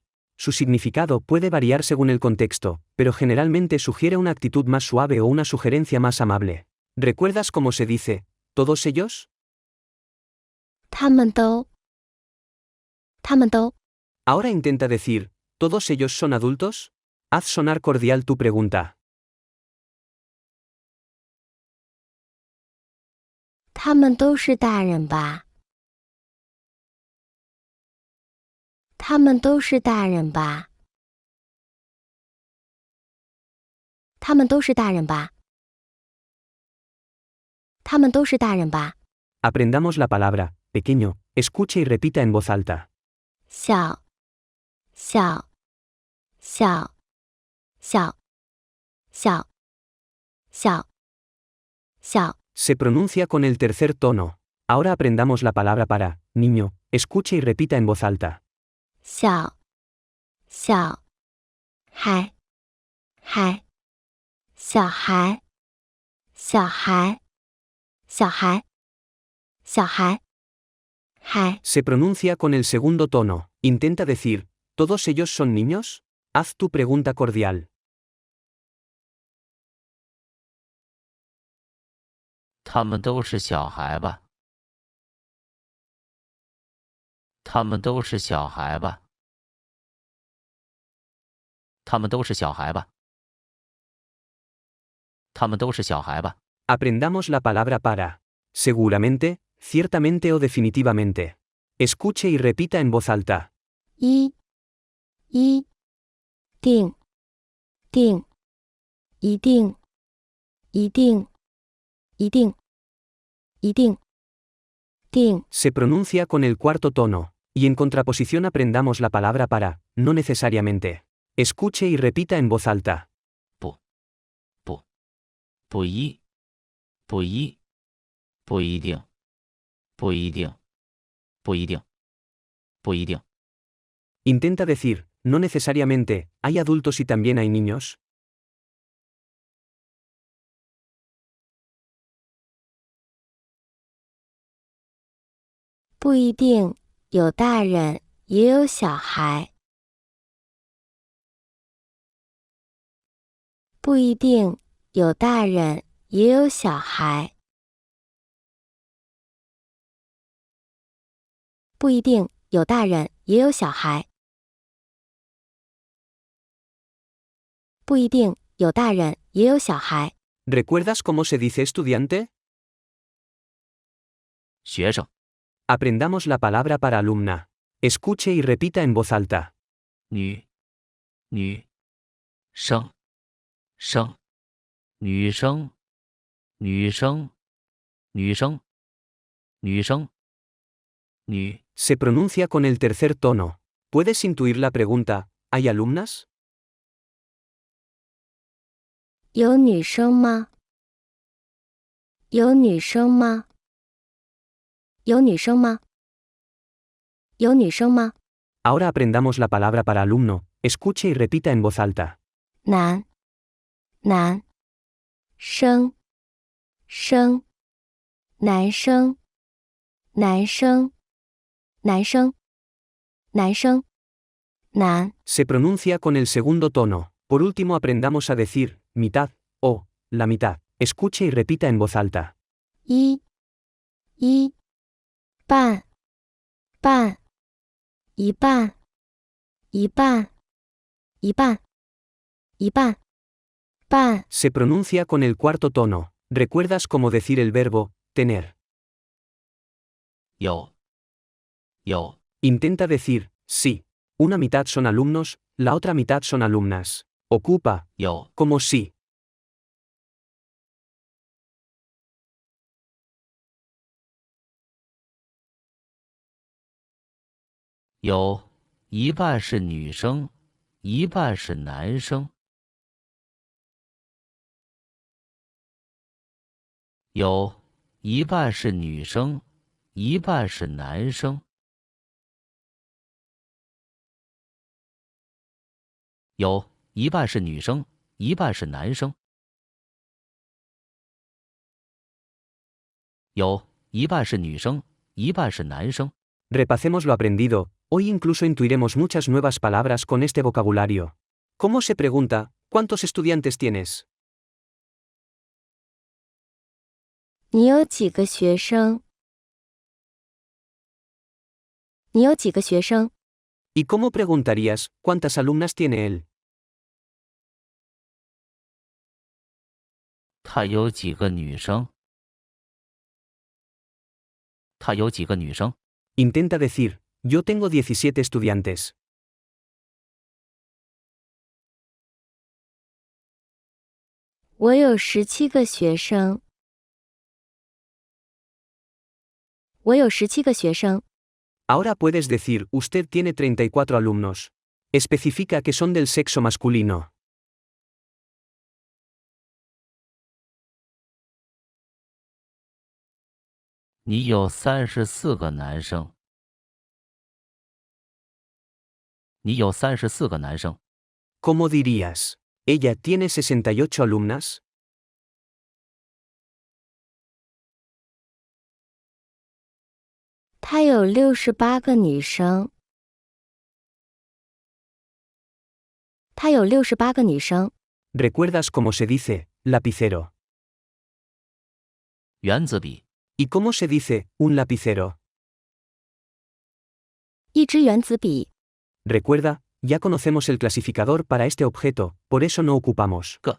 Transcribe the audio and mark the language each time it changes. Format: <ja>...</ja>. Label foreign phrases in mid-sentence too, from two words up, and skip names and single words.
<es>Su significado puede variar según el contexto, pero generalmente sugiere una actitud más suave o una sugerencia más amable. ¿Recuerdas cómo se dice, todos ellos?</es> <zh>他们都。</zh> <es>Ahora intenta decir, ¿todos ellos son adultos? Haz sonar cordial tu pregunta.</es> <zh>他们都是大人吧？他们都是大人吧？他们都是大人吧？他们都是大人吧？</zh> <es>Aprendamos la palabra, pequeño, escuche y repita en voz alta.</es> <zh>小，小，小，小，小，小，小。</zh> <es>Se pronuncia con el tercer tono. Ahora aprendamos la palabra para, niño, escuche y repita en voz alta.</es> <zh>小，小，孩，孩，小孩，小孩，小孩，小孩，孩。</zh> <es>Se pronuncia con el segundo tono. Intenta decir, ¿todos ellos son niños? Haz tu pregunta cordial.</es> <zh>他们都是小孩吧？他们都是小孩吧？他们都是小孩吧？他们都是小孩吧？</zh> <es>Aprendamos la palabra para. Seguramente, ciertamente o definitivamente. Escuche y repita en voz alta.</es> <zh>一，定，定，一定，一定，一定，一定，定。</zh> <es>Se pronuncia con el cuarto tono, y en contraposición aprendamos la palabra para, no necesariamente. Escuche y repita en voz alta.</es> <zh>不一，不一，不一定，不一定，不一定，不一定。</zh> <es>Intenta decir, no necesariamente, ¿hay adultos y también hay niños?</es> <zh>不一定，有大人也有小孩。不一定，有大人也有小孩。不一定，有大人也有小孩。不一定，有大人也有小孩。</zh> <es>¿Recuerdas cómo se dice estudiante?</es> <zh>学生，</zh> <es>Aprendamos la palabra para alumna. Escuche y repita en voz alta.</es> <zh>女生，女生，女生，女生，女生，女。</zh> <es>Se pronuncia con el tercer tono. ¿Puedes intuir la pregunta, ¿hay alumnas?</es> <zh>有女生吗？有女生吗？有女生吗？有女生吗？</zh> <es>Ahora aprendamos la palabra para alumno. Escuche y repita en voz alta.</es> <zh>男，男，生，生，男生，男生，男生，男生，男。</zh> <es>Se pronuncia con el segundo tono. Por último aprendamos a decir, mitad, o, la mitad. Escuche y repita en voz alta.</es> <zh>一，半，半，一半，一半，一半，一半，半。</zh> <es>Se pronuncia con el cuarto tono. ¿Recuerdas cómo decir el verbo, tener?</es> <zh>有</zh> <es>Intenta decir, sí. Una mitad son alumnos, la otra mitad son alumnas. Ocupa,</es> <zh>有</zh> <es>como sí.</es> <zh>有一半是女生，一半是男生。有一半是女生，一半是男生。有一半是女生， 一半是男生。有，一半是女生，一半是男生。</zh> <es>Repasemos lo aprendido, hoy incluso intuiremos muchas nuevas palabras con este vocabulario. ¿Cómo se pregunta, cuántos estudiantes tienes?</es> <zh>你有几个学生？你有几个学生？</zh> <es>¿Y cómo preguntarías, cuántas alumnas tiene él?</es> <zh>他有几个女生？他有几个女生？</zh> <es>Intenta decir, yo tengo 17 estudiantes.</es> <zh>我有17个学生。我有17个学生。</zh> <es>Ahora puedes decir, usted tiene 34 alumnos. Especifica que son del sexo masculino.</es> <zh>你有34个男生。你有34个男生。</zh> <es>¿Cómo dirías? ¿Ella tiene 68 alumnas?</es> <zh>她有68个女生。她有68个女生。</zh> <es>¿Recuerdas cómo se dice, lapicero?</es> <zh>原子笔。</zh> <es>¿Y cómo se dice, un lapicero?</es> <zh>一支原子笔。</zh> <es>Recuerda, ya conocemos el clasificador para este objeto, por eso no ocupamos. K.</es>